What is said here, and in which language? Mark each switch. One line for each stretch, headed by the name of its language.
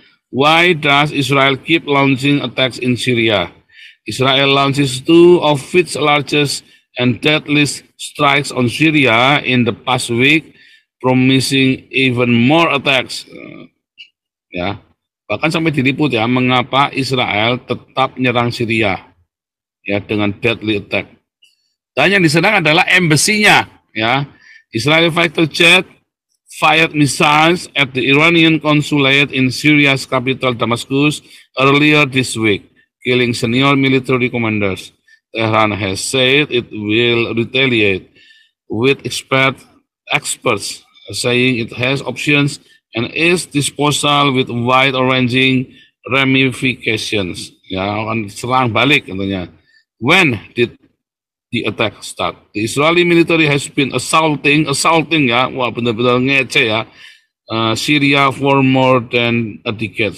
English: Why does Israel keep launching attacks in Syria? Israel launches two of its largest and deadliest strikes on Syria in the past week, promising even more attacks.
Indonesian: Ya, bahkan sampai diliput ya, mengapa Israel tetap menyerang Syria ya dengan
English: deadly attack.
Indonesian: Dan yang diserang adalah embassy-nya.
English: Ya, Israeli fighter jet fired missiles at the Iranian consulate in Syria's capital Damascus earlier this week, killing senior military commanders. Tehran has said it will retaliate, with experts saying it has options and its disposal with wide-ranging ramifications.
Indonesian: Ya, akan serang balik katanya.
English: When did the attack start? The Israeli military has been assaulting ya,
Indonesian: wah benar-benar ngece ya,
English: Syria for more than a decade.